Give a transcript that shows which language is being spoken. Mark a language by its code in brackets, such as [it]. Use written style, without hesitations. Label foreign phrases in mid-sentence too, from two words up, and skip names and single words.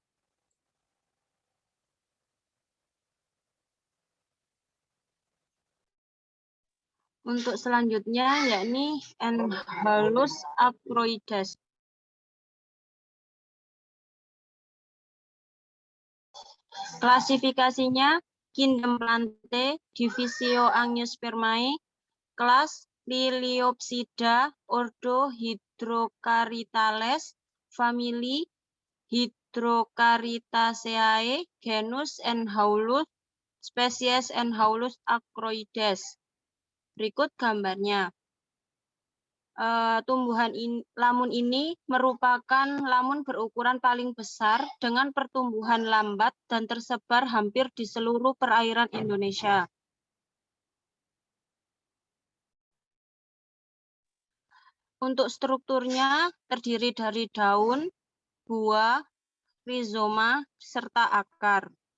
[id] Untuk selanjutnya yakni Enhalus acroides. Klasifikasinya Kingdom Plantae, Divisio Angiospermae, kelas Liliopsida, ordo Hydrocarytales, famili Hydrocarytaceae, genus Enhaulus, spesies Enhaulus acroides. Berikut gambarnya. Lamun ini merupakan lamun berukuran paling besar dengan pertumbuhan lambat dan tersebar hampir di seluruh perairan Indonesia. Untuk strukturnya terdiri dari daun, buah, rizoma, serta akar.